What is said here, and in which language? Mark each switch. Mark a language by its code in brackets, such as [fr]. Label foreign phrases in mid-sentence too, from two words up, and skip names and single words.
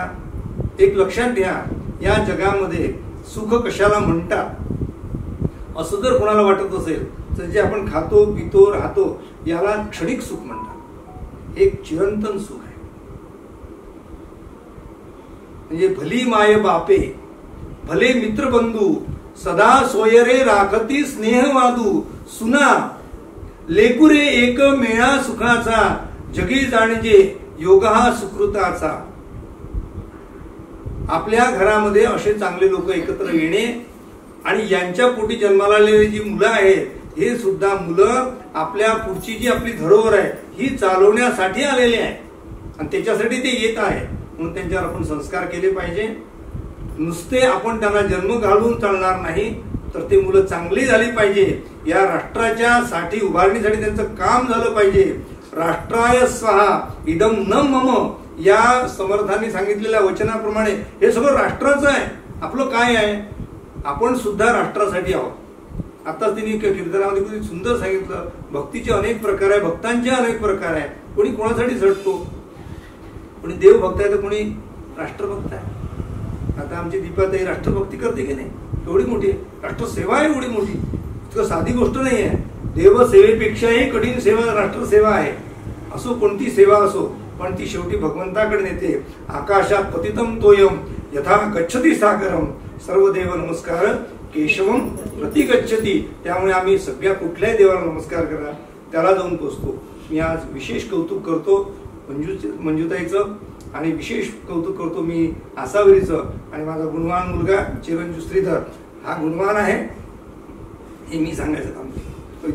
[mr] एक लक्षात घ्या, या जगामध्ये सुख कशाला म्हणतात असं जर कोणाला वाटत असेल तर जे आपण खातो पितो राहतो याला क्षणिक सुख म्हणतात. एक चिरंतन सुख आहे. म्हणजे भली माय बापे भले मित्र बंधू सदा सोयरे राखती स्नेह वादू सुना लेकुरे एक मेळा सुखाचा जगी जाणजे योग हा सुकृताचा. आपल्या घरामध्ये असे चांगले लोक एकत्र येणे आणि यांच्या पोटी जन्माला आलेली जी मुलं आहेत हे सुद्धा मुलं आपल्या पुढची जी आपली धरोहर आहे ही चालवण्यासाठी आलेले आहे आणि त्याच्यासाठी ते येत आहे. म्हणून त्यांच्यावर आपण संस्कार केले पाहिजे. नुसते आपण त्यांना जन्म घालून चालणार नाही तर ते मुलं चांगली झाली पाहिजे. या राष्ट्राच्या साठी उभारणीसाठी त्यांचं काम झालं पाहिजे. [sa] राष्ट्राय स्वाहा इदम न मम [mr] या समर्थांनी सांगितलेल्या वचनाप्रमाणे हे सगळं राष्ट्राचं आहे. आपलं काय आहे, आपण सुद्धा राष्ट्रासाठी आहोत. आता तिने कीर्तनामध्ये खूप सुंदर सांगितलं, भक्तीचे अनेक प्रकार आहे, भक्तांचे अनेक प्रकार आहे. कोणी कोणासाठी झटतो, कोणी देवभक्त आहे तर कोणी राष्ट्रभक्त आहे. आता आमची दीपाताई राष्ट्रभक्ती करते की नाही, एवढी मोठी राष्ट्रसेवा आहे, एवढी मोठी. इतकं साधी गोष्ट नाही आहे. देवसेवेपेक्षाही कठीण सेवा राष्ट्रसेवा आहे. असो कोणती सेवा असो पण ती शेवटी भगवंताकडे नेते. [sa] आकाशात पतितम तोयम यथा गच्छती सागरम सर्वदेव नमस्कार केशवम प्रति गच्छती. [mr] त्यामुळे आम्ही सगळ्या कुठल्याही देवाला नमस्कार करा, त्याला जाऊन पोचतो. मी आज विशेष कौतुक करतो मंजुताईचं आणि विशेष कौतुक करतो मी आसावरीचं. आणि माझा गुणवान मुलगा चिरंजीव श्रीधर हा गुणवान आहे हे मी सांगायचं काम करतो.